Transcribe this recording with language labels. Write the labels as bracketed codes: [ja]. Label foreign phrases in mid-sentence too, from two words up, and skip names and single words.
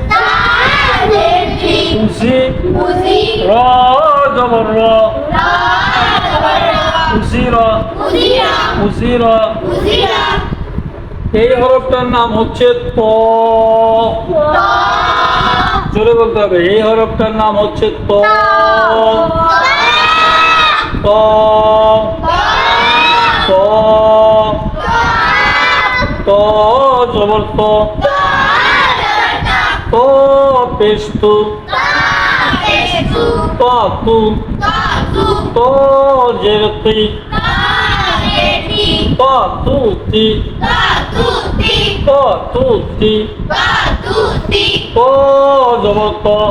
[bn] উজি র জবর র উজিরা উজিরা এই হরফটার নাম হচ্ছে ত জোরে বলতে হবে এই হরফটার নাম হচ্ছে ত ত ত ত জবর ত ত পেশ তু ত তু ত জের তি ত তু তি ত তু তি ত জবর ত